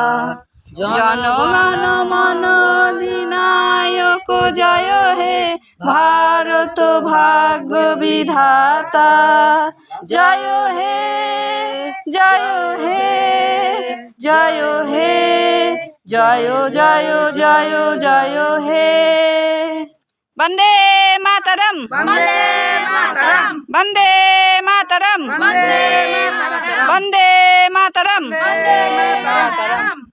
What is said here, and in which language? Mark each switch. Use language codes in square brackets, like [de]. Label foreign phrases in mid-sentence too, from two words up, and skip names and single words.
[bn] জনগণ মন অধিনায়ক জয় হে ভারত ভাগ্য বিধাতা। জয় হে জয় হে জয় হে জয় জয় জয় জয় হে। [sa] বন্দে মাতরম, वंदे मातरम, বন্দে মাতরম, वंदे मातरम, বন্দে মাতরম। वंदे मातरम।